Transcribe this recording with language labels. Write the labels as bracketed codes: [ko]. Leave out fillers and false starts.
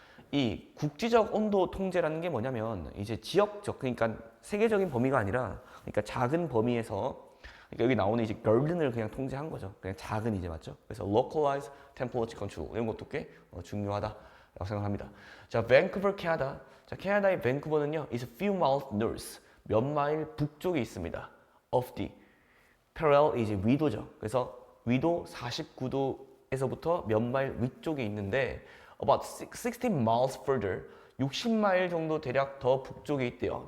[ko] 이 국지적 온도 통제라는 게 뭐냐면 이제 지역적, 그러니까 세계적인 범위가 아니라 그러니까 작은 범위에서, 그러니까 여기 나오는 이제 garden을 그냥 통제한 거죠. 그냥 작은 이제 맞죠? 그래서 [en] localized temperature control [ko] 이런 것도 꽤 중요하다라고 생각합니다. 자, 밴쿠버 캐나다. 자, 캐나다의 밴쿠버는요, [en] is a few miles north, [ko] 몇 마일 북쪽에 있습니다. [en] of the parallel [ko] 이제 위도죠. 그래서 위도 49도에서부터 몇 마일 위쪽에 있는데 [en] about 60 miles further, [ko] 60마일 정도 대략 더 북쪽에 있대요.